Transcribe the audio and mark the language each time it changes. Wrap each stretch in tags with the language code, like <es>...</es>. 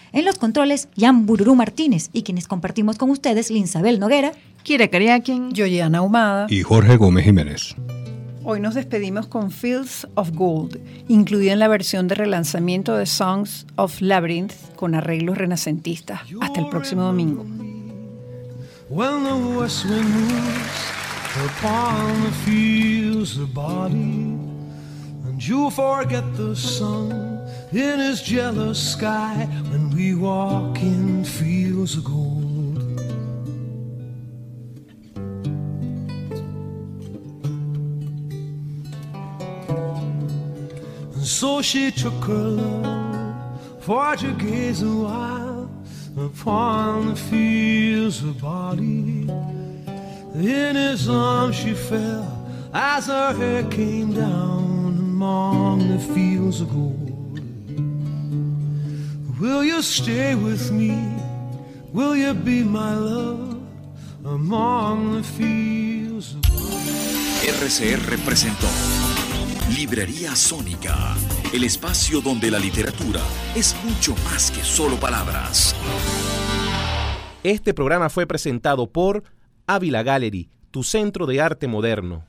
<es>En los controles, Jan Bururú Martínez. Y quienes compartimos con ustedes, Linsabel Noguera, Kira Kariakin, Yoyana Ahumada y Jorge Gómez Jiménez. Hoy nos despedimos con Fields of Gold, incluido en la versión de relanzamiento de Songs of Labyrinth con arreglos renacentistas. Hasta el próximo domingo.</es> <en>Well, the west wind moves upon the fields of body, and you forget the sun in his jealous sky when we walk in fields of gold. And so she took her love for to gaze a while upon the fields of body. In his arms she fell as her hair came down among the fields of gold. Will you stay with me? Will you be my love among the fields of gold?</en> <es>RCR presentó Librería Sónica, el espacio donde la literatura es mucho más que solo palabras. Este programa fue presentado por Ávila Gallery, tu centro de arte moderno.</es>